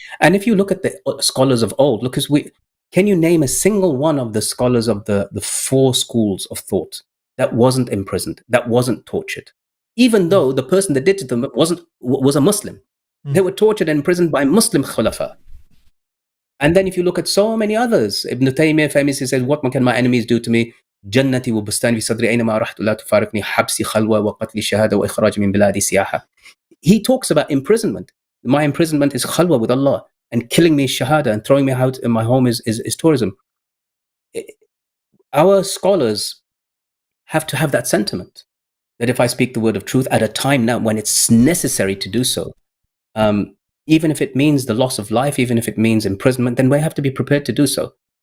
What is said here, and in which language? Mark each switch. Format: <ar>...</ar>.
<en>And if you look at the scholars of old, can you name a single one of the scholars of the four schools of thought that wasn't imprisoned, that wasn't tortured? Even though the person that did to them was a Muslim. They were tortured and imprisoned by Muslim khulafa. And then if you look at so many others, Ibn Taymiyyah famously says, what can my enemies do to me?</en> <ar>جنتي وبستاني في صدري أينما رحت لا تفارقني حبسي خلوة وقتلي شهادة وإخراج من بلادي سياحة.</ar> <en>He talks about imprisonment. My imprisonment is khalwa with Allah, and killing me is shahada, and throwing me out in my home is tourism. Our scholars have to have that sentiment, that if I speak the word of truth at a time now when it's necessary to do so, even if it means the loss of life, even if it means imprisonment, then we have to be prepared to do so.</en>